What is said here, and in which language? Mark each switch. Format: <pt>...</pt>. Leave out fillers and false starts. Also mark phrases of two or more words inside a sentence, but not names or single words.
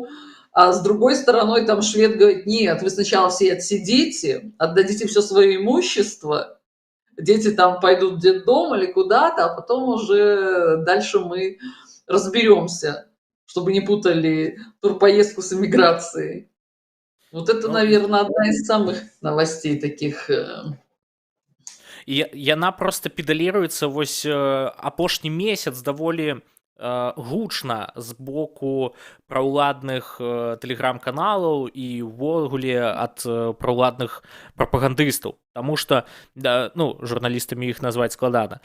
<ru>А с другой стороны, там швед говорит, нет, вы сначала все отсидите, отдадите все свое имущество, дети там пойдут в детдом или куда-то, а потом уже дальше мы разберемся, чтобы не путали турпоездку с эмиграцией. Вот это, Ну, наверное, одна из самых новостей таких.</ru> <be>і яна просто педаліруецца вось апошні месяц даволі гучна з боку праўладных тэлеграм-каналаў і ўвогуле ад праўладных прапагандыстаў. Таму што, ну, журналістамі іх назваць складана.</be>